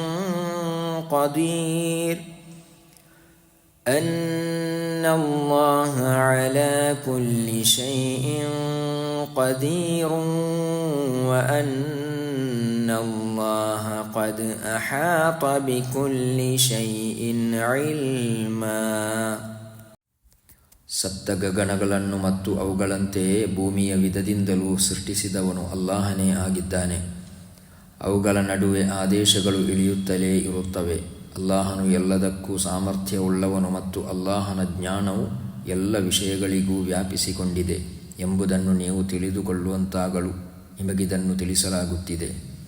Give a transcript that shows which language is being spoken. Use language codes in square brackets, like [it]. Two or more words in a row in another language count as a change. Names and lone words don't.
[ar] قدير وأن الله قد أحاط بكل شيء علما. [kn] ಸತ್ತ ಗಗನಗಳನ್ನು ಮತ್ತು ಅವುಗಳಂತೆಯೇ ಭೂಮಿಯ ವಿಧದಿಂದಲೂ ಸೃಷ್ಟಿಸಿದವನು ಅಲ್ಲಾಹನೇ ಆಗಿದ್ದಾನೆ. ಅವುಗಳ ನಡುವೆ ಆದೇಶಗಳು ಇಳಿಯುತ್ತಲೇ ಇರುತ್ತವೆ. ಅಲ್ಲಾಹನು ಎಲ್ಲದಕ್ಕೂ ಸಾಮರ್ಥ್ಯವುಳ್ಳವನು ಮತ್ತು ಅಲ್ಲಾಹನ ಜ್ಞಾನವು ಎಲ್ಲ ವಿಷಯಗಳಿಗೂ ವ್ಯಾಪಿಸಿಕೊಂಡಿದೆ ಎಂಬುದನ್ನು ನೀವು ತಿಳಿದುಕೊಳ್ಳುವಂತಾಗಲು ನಿಮಗಿದನ್ನು ತಿಳಿಸಲಾಗುತ್ತಿದೆ.